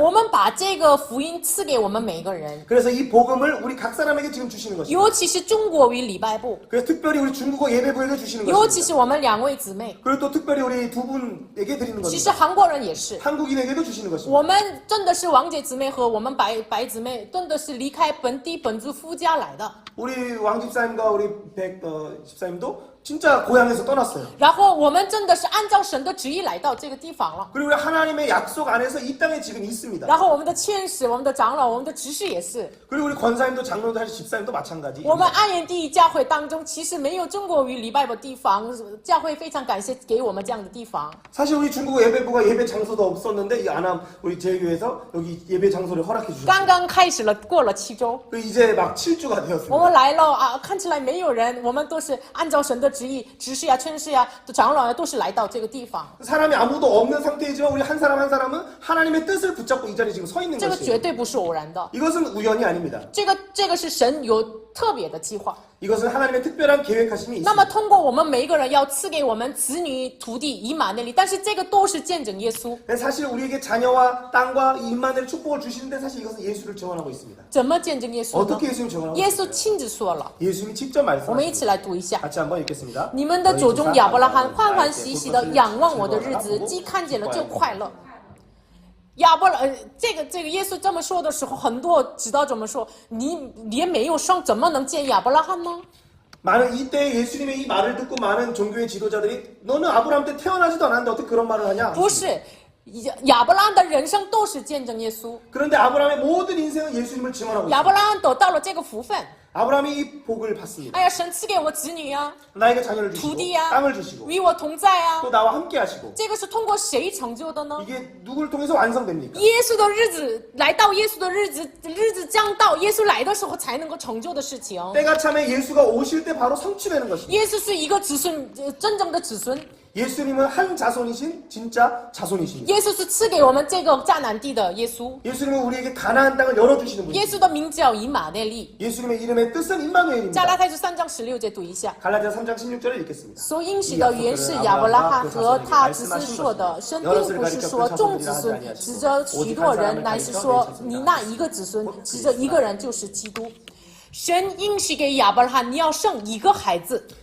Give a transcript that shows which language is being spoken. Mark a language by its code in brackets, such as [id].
[zh] 我们把这个福音赐给我们每一个人， [ko] 그래서 이 복음을 우리 각 사람에게 지금 주시는 것입니다. [zh] 尤其是中国与礼拜部， [ko] 그래서 특별히 우리 중국어 예배부에게 주시는 [zh] 尤其 [ko] 것입니다. [zh] 是我们2位姊妹， [ko] 그리고 또 특별히 우리 두 분에게 드리는 [zh] 其实 [ko] 겁니다. [zh] 韩国人也是。 [ko] 한국인에게도 주시는 것입니다. [zh] 我们真的是王姐姊妹和我们白姊妹，真的是离开本地本族夫家来的。 [ko] 우리 왕 집사님과 우리 집사님도 진짜 고향에서 떠났어요. [zh] 然后我们真的是按照神的旨意来到这个地方了。 [ko] 그리고 우리 하나님의 약속 안에서 이 땅에 지금 있습니다. [zh] 然后我们的劝使、我们的长老、我们的执事也是。 [ko] 그리고 우리 권사님도 장로도 사실 집사님도 마찬가지. [zh] 我们安源地教会当中，其实没有中国语礼拜的地方，教会非常感谢给我们这样的地方。 [ko] 사실 우리 중국 예배부가 예배 장소도 없었는데 이 안암 우리 제일교회에서 여기 예배 장소를 허락해 [zh] 刚 [ko] 주셨어요. [zh] 刚开始了，过了7周， [ko] 그리고 이제 막 7주가 [zh] 我 [ko] 되었습니다. [zh] 们来了啊，看起来没有人，我们都是按照神的旨意，执事呀、劝使呀、长老呀，都是来到这个地方。 [ko] 사람이 아무도 없는 상태이지만 우리 한 사람 한 사람은 하나님의 뜻을 붙잡고 이 자리에 지금 서 있는 [zh] 这个绝 [ko] 것이에요. [zh] 对不是偶然的， [ko] 이것은 우연이 아닙니다. [zh] 这个是神有特别的计划。 [ko] 이것은 하나님의 특별한 계획하심이 [zh] 那么 [ko] 있습니다. [zh] 通过我们每一个人要赐给我们子女、土地、以马内利，但是这个都是见证耶稣。 [ko] 사실 우리에게 자녀와 땅과 이 임마누엘 축복을 주시는데 사실 이것은 예수를 증언하고 있습니다. [zh] 怎么见证耶稣呢？ [ko] 어떻게 예수님 증언하고 [zh] 耶 [ko] 있습니까? [zh] 稣亲自说了， [ko] 예수님이 직접 [zh] 我们一起来读一下。 [ko] 같이 한번 읽겠습니다. [zh] 你们的祖宗亚伯拉罕欢欢喜喜的仰望我的日子，既看见了就快乐。这个耶稣这么说的时候，很多指导者们说，你连没有生，怎么能见亚伯拉罕呢？ [ko] 많은 이때 예수님의 이 말을 듣고 많은 종교의 지도자들이 너는 아브라함 때 태어나지도 않았는데 어떻게 그런 말을 하냐? [zh] 不是，亚伯拉罕的人生都是见证耶稣， [ko] 그런데 아브라함의 모든 인생은 예수님을 증언하고 [zh] 亚伯 [ko] 있습니다. [zh] 拉罕得到了这个福分。 [ko] 아브라함이 이 복을 받습니다. [zh] 哎呀，神赐给我子女啊， [ko] 나에게 자녀를 주시고 [zh] 土地啊， [ko] 땅을 주시고 [zh] 与我同在啊。 [ko] 또 나와 함께 하시고 [zh] 这个是通过谁成就的呢？ [ko] 이게 누구를 통해서 완성됩니까? [zh] 耶稣的日子来到，耶稣的日子将到，耶稣来的时候才能够成就的事情。 [ko] 때가 참에 예수가 오실 때 바로 성취되는 것입니다. [zh] 耶稣是一个子孙，真正的子孙。 [ko] 예수님은 한 자손이신 진짜 자손이십니다. [zh] 耶稣是赐给我们这个迦南地的耶稣。 [ko] 예수님은 우리에게 가나안 땅을 열어주시는 [zh] 耶 [ko] 분이십니다. [zh] 稣的名叫以马内利。 [ko] 예수님의 이름의 뜻은 [zh] 加 [ko] 임마누엘입니다. [zh] 拉太书3章16节读一下。 [ko] 갈라디아 3장 16절을 읽겠습니다. [zh] 所应许的原是亚伯拉罕和他子孙说的，神并不是说众子孙，指着许多人，乃是说你那一个子孙，指着一个人就是基督。神应许给亚伯拉罕，你要生一个孩子，